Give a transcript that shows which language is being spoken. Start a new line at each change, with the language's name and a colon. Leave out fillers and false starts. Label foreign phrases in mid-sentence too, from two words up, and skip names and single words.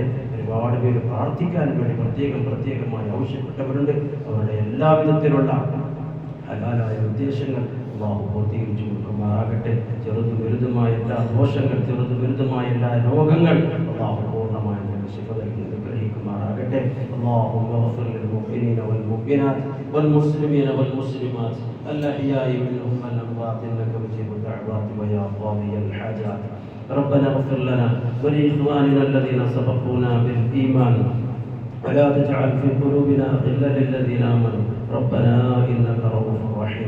Malayalam: ഒരുപാട് പേര് പ്രാർത്ഥിക്കാൻ വേണ്ടി പ്രത്യേകമായി ആവശ്യപ്പെട്ടവരുണ്ട്. അവരുടെ എല്ലാവിധത്തിലുള്ള ഹലാലായ ഉദ്ദേശങ്ങൾ അല്ലാഹു പൂർത്തീകരിച്ചു കൊടുക്കുമാറാകട്ടെ. ചെറുതും വലുതുമായ എല്ലാ ദോഷങ്ങൾ, ചെറുതും വലുതുമായ എല്ലാ രോഗങ്ങൾ അല്ലാഹു പൂർണ്ണമായി ശിഫ നൽകി അനുഗ്രഹിക്കുമാറാകട്ടെ.
Arabic: اللهم اغفر للمؤمنين والمؤمنات والمسلمين والمسلمات الأحياء منهم والأموات إنك مجيب الدعوات ويا قاضي الحاجات. ربنا اغفر لنا ولإخواننا الذين سبقونا بالإيمان ولا تجعل في قلوبنا غلا للذين آمنوا ربنا إنك رؤوف رحيم.